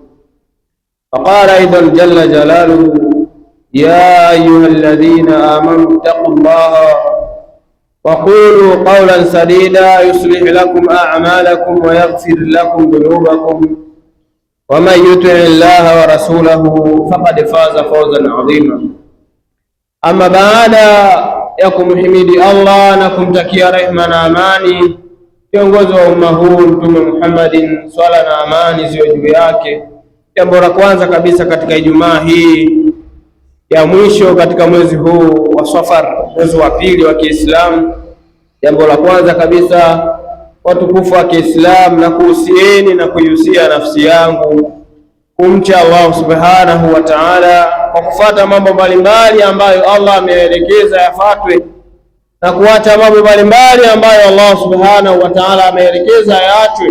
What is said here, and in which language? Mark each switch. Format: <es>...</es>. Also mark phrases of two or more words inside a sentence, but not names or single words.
<ar>فقال أيضا جل جلاله: يا أيها الذين آمنوا اتقوا الله وقولوا قولا سديدا يصلح لكم أعمالكم ويغفر لكم ذنوبكم ومن يطع الله ورسوله فقد فاز فوزا عظيما. أما بعد</ar> <sw>ya kumhimidi Allah na kumtakia rehema na amani kiongozi wa umma huu Mtume Muhammadin, swala na amani ziwe juu yake. Jambo la kwanza kabisa katika Ijumaa hii ya mwisho katika mwezi huu wa Safar, mwezi wa pili wa Kiislamu, jambo la kwanza kabisa watukufu wa Kiislamu, na kuhusieni na kuihusia nafsi yangu kumcha Allah</sw> <ar>سبحانه وتعالى</ar> <sw>kwa kufuata mambo mbalimbali ambayo Allah ameelekeza yafuatwe na kuacha mambo mbalimbali ambayo Allah</sw> <ar>سبحانه وتعالى</ar> <sw>ameelekeza yaachwe.</sw>